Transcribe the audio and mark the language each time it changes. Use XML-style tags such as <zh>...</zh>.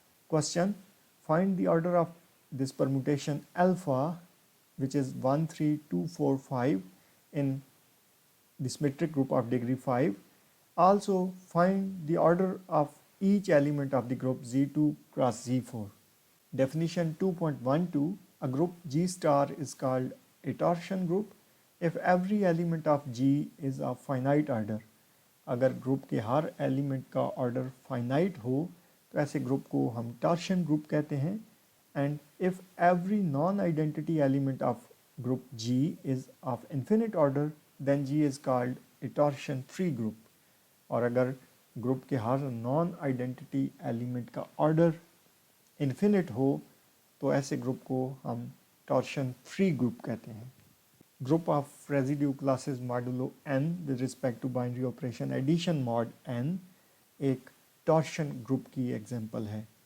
<en>Question, find the order of this permutation alpha, which is 1 3 2 4 5 in the symmetric group of degree 5. Also find the order of each element of the group Z2 cross Z4. Definition 2.12, a group G star is called a torsion group if every element of G is of finite order,</en> <ur>اگر group کے ہر element کا order finite ہو تو ایسے group کو ہم torsion group کہتے ہیں.</ur> <en>And if every non-identity element of group G is of infinite order then G is called a torsion free group.</en> <ur>اور اگر گروپ کے ہر نان آئیڈینٹی ایلیمنٹ کا آرڈر انفینٹ ہو تو ایسے گروپ کو ہم ٹارشن فری گروپ کہتے ہیں.</ur> <en>group of residue classes modulo n with respect to binary operation addition mod n</en> <ur>ایک ٹارشن گروپ کی ایگزامپل ہے.</ur>